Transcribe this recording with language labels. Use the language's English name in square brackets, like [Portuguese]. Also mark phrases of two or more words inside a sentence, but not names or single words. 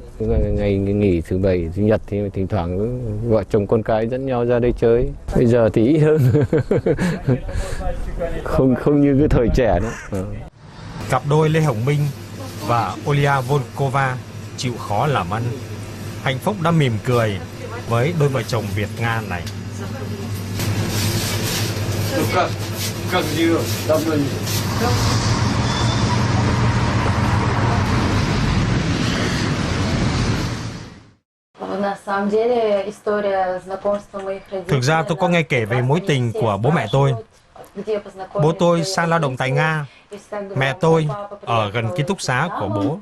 [Vietnamese] Ngày nghỉ thứ bảy, chủ nhật thì thỉnh thoảng vợ chồng con cái dẫn nhau ra đây chơi. Bây giờ thì ít hơn. không như cái thời trẻ nữa. Cặp đôi Lê Hồng Minh và Olia Volkova chịu khó làm ăn. Hạnh phúc đã mỉm cười với đôi vợ chồng Việt-Nga này. [Russian] Как живешь? Давно не. [Vietnamese] Thực ra tôi có nghe kể về mối tình của bố mẹ tôi. Bố tôi sang lao động tại Nga. Mẹ tôi ở gần ký túc xá của bố.